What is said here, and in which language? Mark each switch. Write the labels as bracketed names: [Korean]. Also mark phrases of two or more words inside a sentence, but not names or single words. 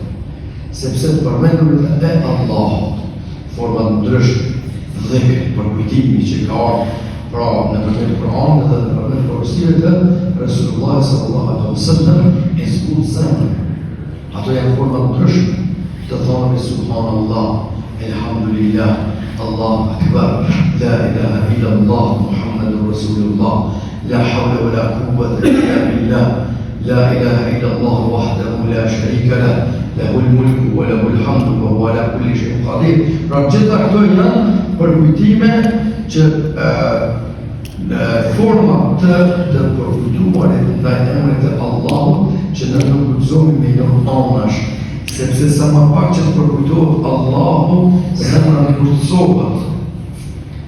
[Albanian] Sepse të përmendurit e Allahut forma ndryshme, dhikr, përkujtimi që ka ardhur pra në përmet Kur'anit dhe në përmet profesive të Resulullah [Arabic] صلى الله عليه وسلم [Albanian] e zbut zemrën. Ato janë forma ndryshme të thonë [Arabic] سبحان الله الحمد لله الله أكبر لا إله إلا الله محمد رسول الله لا حول ولا قوة إلا بالله لا إله إلا الله وحده لا شريك له له الملك وله الحمد وهو على كل شيء قدير. [Albanian] Pra gjitha këto janë përkujtime që forma të përkujtuarit ndaj emrit të Allahut që ne nuk guxojmë me jo anash, sepse sa më pak që të përkujtohet Allahu, zemra nuk kurtësohet.